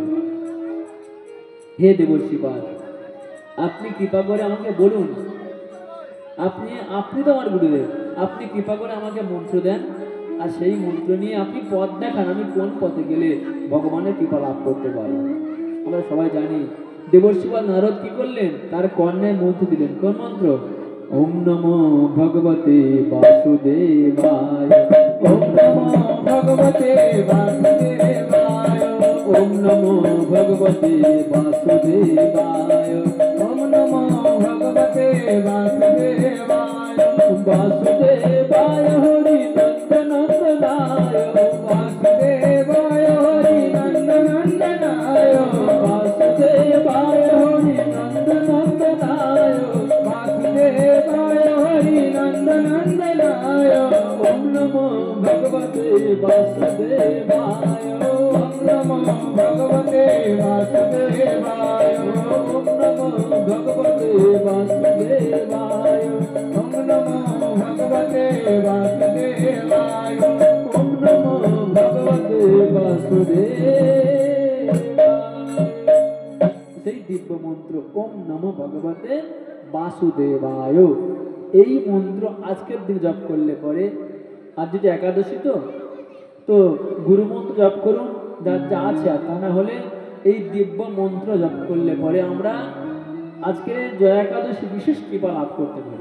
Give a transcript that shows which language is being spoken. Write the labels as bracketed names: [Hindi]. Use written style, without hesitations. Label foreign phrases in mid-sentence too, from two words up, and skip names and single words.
[Bangla] হে দেবর্ষিপাল, আপনি কৃপা করে আমাকে বলুন, আপনি আপনি তো আমার গুরুদেব, আপনি কৃপা করে আমাকে মন্ত্র দেন, আর সেই মন্ত্র নিয়ে আপনি পথ দেখান, আমি কোন পথে গেলে ভগবানের কৃপা লাভ করতে পারবো। আমরা সবাই জানি দেবর্ষিপাল নারদ কি করলেন, তার কর্ণে মন্ত্র দিলেন। কোন মন্ত্র? [Sanskrit] ওম নমো ভগবতে বাসুদেবায়, ওম নমো ভগবতে বাসুদেবায়, ওম নমো ভগবতে বাসুদেবায়, ওম নমো ভগবতে বাসুদেবায়, বাসুদেবায় হরি নন্দনন্দনায়, বাসুদেবায় হরি নন্দনন্দনায়, বাসুদেবায় হরি নন্দনন্দনায়, বাসুদেবায় হরি নন্দনন্দনায়, ওম নমো ভগবতে বাসুদেবায়, ওম নমো ভগবতে বাসুদেবায়, ওম নমো ভগবতে বাসুদেবায়, ওম নমো ভগবতে বাসুদেবায়, ওম নমো ভগবতে বাসুদেবায়। [Bangla] সেই দিব্য মন্ত্র [Sanskrit] ওম নমো ভগবতে বাসুদেবায়, [Bangla] এই মন্ত্র আজকের দিন জপ করলে পরে, আর যদি একাদশী তো গুরু মন্ত্র জপ করুন যার যা আছে, আর তা না হলে এই দিব্য মন্ত্র জপ করলে পরে আমরা আজকের জয়া একাদশী বিশেষ কৃপা লাভ করতে পারি।